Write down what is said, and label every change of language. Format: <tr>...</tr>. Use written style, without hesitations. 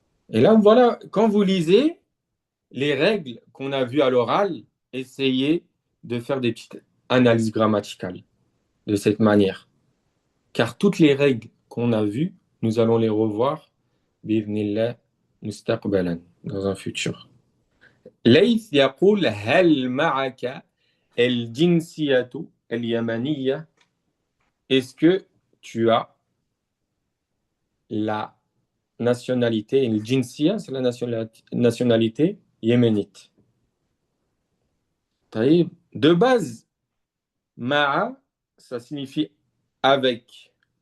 <fr>Et là, voilà, quand vous lisez les règles qu'on a vues à l'oral, essayez de faire des petites analyses grammaticales de cette manière. Car toutes les règles qu'on a vues, nous allons les revoir</fr> <ar>بإذن مستقبلا,</ar> <fr>dans un futur.</fr> <ar>ليث يقول هل معك الجنسية اليمنية.</ar> <fr>Est-ce que tu as la nationalité, et le jinsiya, c'est la nationalité yéménite. De base, ma'a, ça signifie avec.</fr>